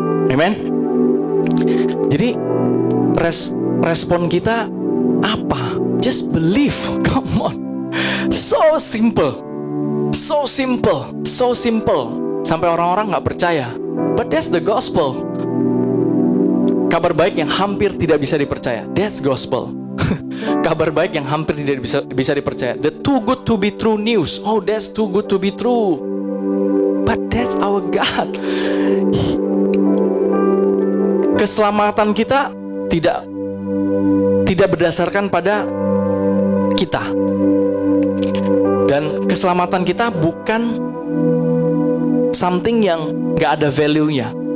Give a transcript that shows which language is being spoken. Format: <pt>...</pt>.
<en>Amen.</en> <id>Jadi respon kita apa?</id> <en>Just believe. Come on. So simple. So simple. So simple.</en> <id>Sampai orang-orang gak percaya.</id> <en>But that's the gospel.</en> <id>Kabar baik yang hampir tidak bisa dipercaya.</id> <en>That's gospel.</en> <id>Kabar baik yang hampir tidak bisa dipercaya.</id> <en>The too good to be true news. Oh, that's too good to be true. But that's our God.</en> <id>Keselamatan kita tidak berdasarkan pada kita. Dan keselamatan kita bukan something yang gak ada value-nya.</id>